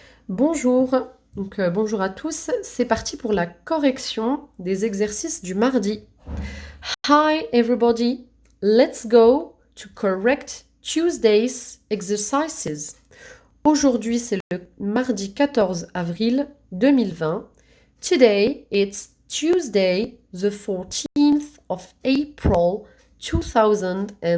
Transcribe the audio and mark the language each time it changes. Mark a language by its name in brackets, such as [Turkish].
[French] Bonjour, bonjour à tous, c'est parti pour la correction des exercices du mardi. [English] Hi everybody, let's go to correct Tuesday's exercises. [French] Aujourd'hui c'est le mardi 14 avril 2020. [English] Today it's Tuesday the 14th of April 2020.